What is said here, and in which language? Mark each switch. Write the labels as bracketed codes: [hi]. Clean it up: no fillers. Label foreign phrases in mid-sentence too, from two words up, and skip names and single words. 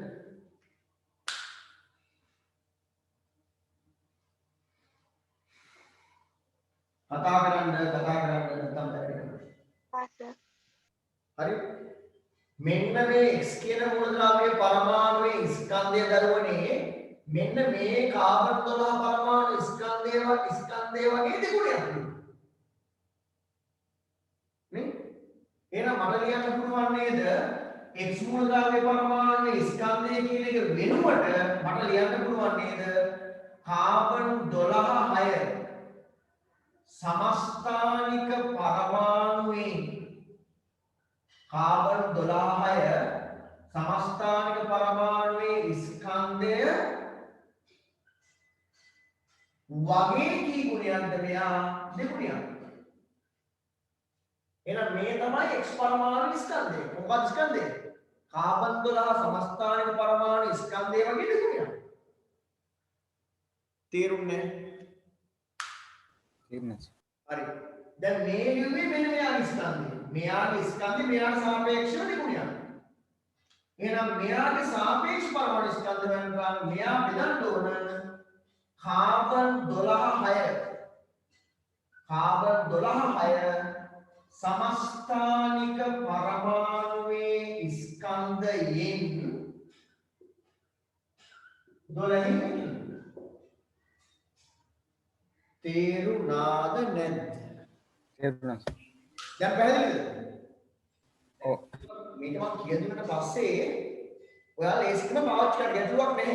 [si] කතා කරන්න නැත්නම් හරි මෙන්න මේ x කියන මූලද්‍රව්‍ය පරමාණුවේ ස්කන්ධය දරුවනේ මෙන්න මේ කාබන් 12 පරමාණු ස්කන්ධය වගේ දෙගුණයක් නේ. එහෙනම් මට ලියන්න පුළුවන් නේද x මූලද්‍රව්‍ය පරමාණුවේ ස්කන්ධය කියන එක වෙනුවට මට ලියන්න පුළුවන් නේද කාබන් 12 समस्थानिक परमाणुවේ කාබන් 12 සමස්ථානික පරමාණුවේ ස්කන්ධය වගේ කී ගුණයක්ද මෙයා දෙගුණයක්. එහෙනම් මේ තමයි x පරමාණු ස්කන්ධය. මොකක්ද ස්කන්ධය? කාබන් 12 සමස්ථානික පරමාණු ස්කන්ධය වගේ දෙගුණයක්. තේරුන්නේ? හරි. දැන් මේ ලියුමේ මෙන්න මෙයාගේ ස්කන්ධය. මෙයාගේ ස්කන්ධය මෙයාට සාපේක්ෂව දෙගුණයක්. එහෙනම් මෙයාගේ සාපේක්ෂ පරමාණු ස්කන්ධ වෙනවා මෙයා බෙදන්න ඕන කාබන් 12 සමස්ථානික පරමාණුවේ ස්කන්ධයෙන් 12 තේරුණාද නැද්ද? තේරුණා. දැන් පැහැදිලිද? ඔව්. මේක මම කියදුනට පස්සේ ඔයාලා ලේසිකම පාවිච්චි කරන්න ගැටලුවක් නැහැ.